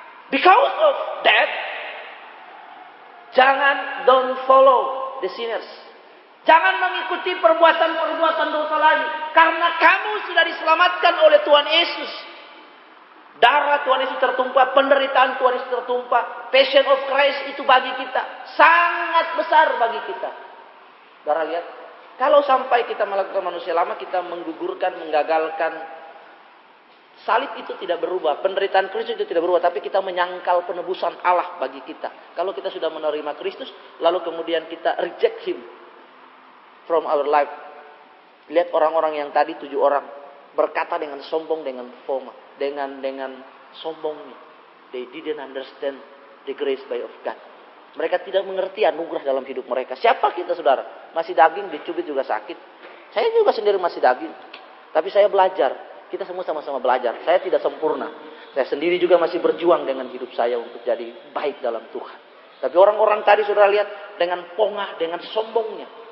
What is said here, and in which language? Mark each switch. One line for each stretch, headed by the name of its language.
English: Because of that, don't follow the sinners.
Indonesian: Jangan mengikuti perbuatan-perbuatan dosa lagi. Karena kamu sudah diselamatkan oleh Tuhan Yesus. Darah Tuhan Yesus tertumpah. Penderitaan Tuhan Yesus tertumpah. Passion of Christ itu bagi kita sangat besar bagi kita. Saudara lihat. Kalau sampai kita melakukan manusia lama, kita menggugurkan, menggagalkan. Salib itu tidak berubah. Penderitaan Kristus itu tidak berubah. Tapi kita menyangkal penebusan Allah bagi kita. Kalau kita sudah menerima Kristus, lalu kemudian kita
English: reject Him from our life.
Indonesian: Lihat orang-orang yang tadi 7 orang berkata dengan sombong, dengan foma, dengan sombongnya.
English: They didn't understand the grace by of God.
Indonesian: Mereka tidak mengerti anugerah dalam hidup mereka. Siapa kita, saudara? Masih daging, dicubit juga sakit. Saya juga sendiri masih daging. Tapi saya belajar. Kita semua sama-sama belajar. Saya tidak sempurna. Saya sendiri juga masih berjuang dengan hidup saya untuk jadi baik dalam Tuhan. Tapi orang-orang tadi, saudara lihat, dengan pongah, dengan sombongnya.